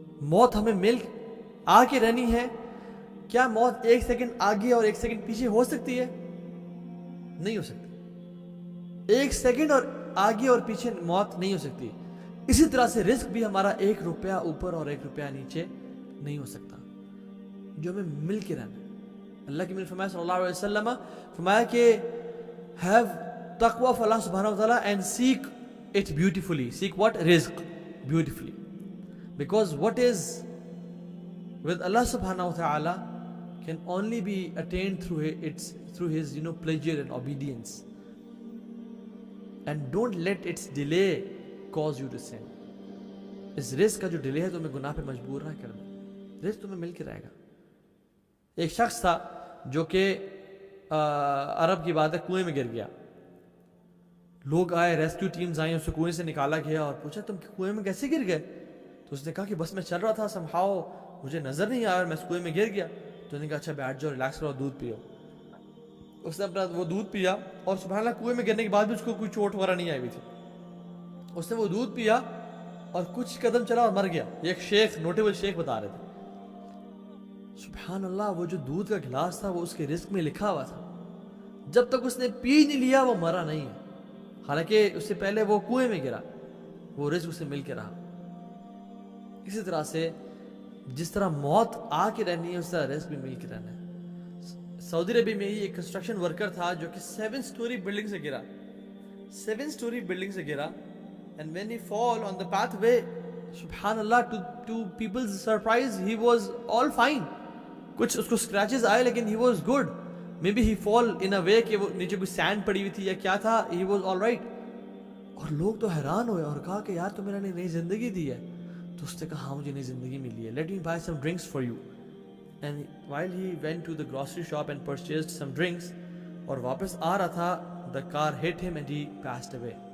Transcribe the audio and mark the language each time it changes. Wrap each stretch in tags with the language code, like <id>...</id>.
<ur>موت ہمیں مل آ کے رہنی ہے. کیا موت ایک سیکنڈ آگے اور ایک سیکنڈ پیچھے ہو سکتی ہے؟ نہیں ہو سکتی. ایک سیکنڈ اور آگے اور پیچھے موت نہیں ہو سکتی. اسی طرح سے رزق بھی ہمارا 1 روپیہ اوپر اور 1 روپیہ نیچے نہیں ہو سکتا، جو ہمیں مل کے رہنا ہے. اللہ کے نبی فرمایا صلی اللہ علیہ وسلم فرمایا کہ</ur> <en>have taqwa of Allah subhanahu wa ta'ala and seek it beautifully. Seek what? Rizq beautifully. Because what is with Allah subhanahu wa ta'ala can only be attained through his pleasure and obedience. And don't let its delay cause you to sin.</en> <ur>اس رزق کا جو delay ہے تمہیں گناہ پہ مجبور نہ کرنا. رزق تمہیں مل کے رہے گا. ایک شخص تھا جو کہ عرب کی بات ہے کنویں میں گر گیا. لوگ آئے، ریسکیو ٹیمز آئیں، اسے کنویں سے نکالا گیا اور پوچھا تم کنویں میں کیسے گر گئے؟ تو اس نے کہا کہ بس میں چل رہا تھا، سمہاؤ مجھے نظر نہیں آیا اور میں اس کنویں میں گر گیا. تو نے کہا اچھا بیٹھ جاؤ، ریلیکس کرو، دودھ پیو. اس نے اپنا وہ دودھ پیا اور سبحان اللہ کنویں میں گرنے کے بعد بھی اس کو کوئی چوٹ وغیرہ نہیں آئی ہوئی تھی. اس نے وہ دودھ پیا اور کچھ قدم چلا اور مر گیا. یہ ایک شیخ، نوٹیبل شیخ بتا رہے تھے. سبحان اللہ، وہ جو دودھ کا گلاس تھا وہ اس کے رزق میں لکھا ہوا تھا. جب تک اس نے پی نہیں لیا وہ مرا نہیں ہے، حالانکہ اس سے پہلے وہ کنویں میں گرا. وہ رزق اسے مل کے رہا. اسی طرح سے جس طرح موت آ کے رہنی ہے اس طرح رزق بھی مل کے رہنا ہے. سعودی عربی میں ہی ایک کنسٹرکشن ورکر تھا جو کہ 7 سٹوری بلڈنگ سے گرا. 7 سٹوری بلڈنگ سے گرا.</ur> <en>And when he fall on the pathway, subhanallah, to people's surprise, he was all fine.</en> <ur>کچھ اس کو scratches آئے لیکن</ur> <en>he was good. Maybe he fall in a way</en> <ur>کہ وہ نیچے کوئی sand پڑی ہوئی تھی یا کیا تھا,</ur> <en>he was all right.</en> <ur>اور لوگ تو حیران ہوئے اور کہا کہ یار تو میرا نئی زندگی دی ہے. تو اس نے کہا ہاں مجھے نئی زندگی ملی ہے,</ur> <en>Let me buy some drinks for you. And while he went to the grocery shop and purchased some drinks,</en> <ur>اور واپس آ رہا تھا,</ur> <en>The car hit him and he passed away.</en>